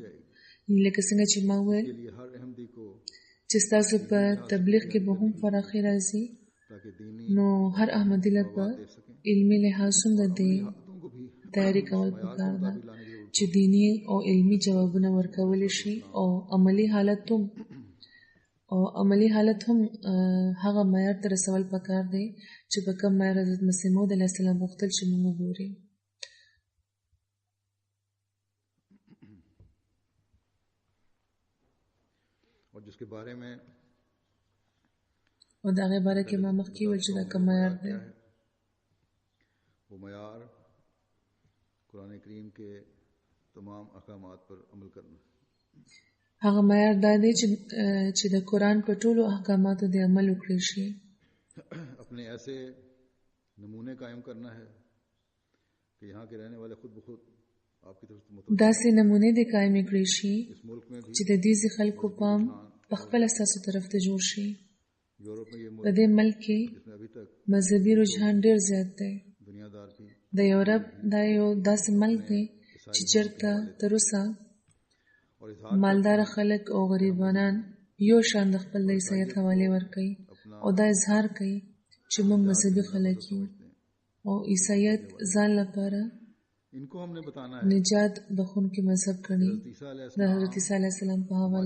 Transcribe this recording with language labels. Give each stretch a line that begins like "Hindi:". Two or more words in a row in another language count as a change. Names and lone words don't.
Pashto: لکه څنګه چې ما ویل چې ستاسو په تبلیغ کې به هم فراخي راځي نو هر احمدي له په علمي لحاظ څنګه دی تیاری کول پکار ده چې دینی او علمی جوابونه ورکول شي او عملی حالت هم هغه معیار ته رسول پکار دی چې په کوم معیار حضرت مسیح موعود علیه السلام غوښتل چې موږ وګورو.
Urdu: اور جس کے بارے میں
Pashto: او دا غي باره کې ما مخکې ویل چې دا کوم معیار دی
Urdu: वो معیار قرآن کریم کے تمام احکامات پر عمل کرنا.
Pashto: هغه معیار دا دی چې د قرآن په ټولو احکاماتو د عمل وکړي شي.
Urdu: اپنے ایسے نمونے قائم کرنا ہے کہ یہاں کے رہنے والے خود بخود آپ کی طرف
Pashto: داسې نمونه د قائم کړی شي چې د دې خلکو پام په خپل اساسو طرف ته جوړ شي. په دې ملک کې مذهبي رجحان ډېر زیات دی. د یورپ دا یو داسې ملک دی چې چېرته تر اوسه مالدار خلک او غریبانان یو شان د خپل د عیسایت حواله ورکوي او دا اظهار کوي چې موږ مذهبي خلک یو او عیسایت ځان لپاره نجات بخونکي مذهب کړي د حضرت عیسی علیه السلام په حواله.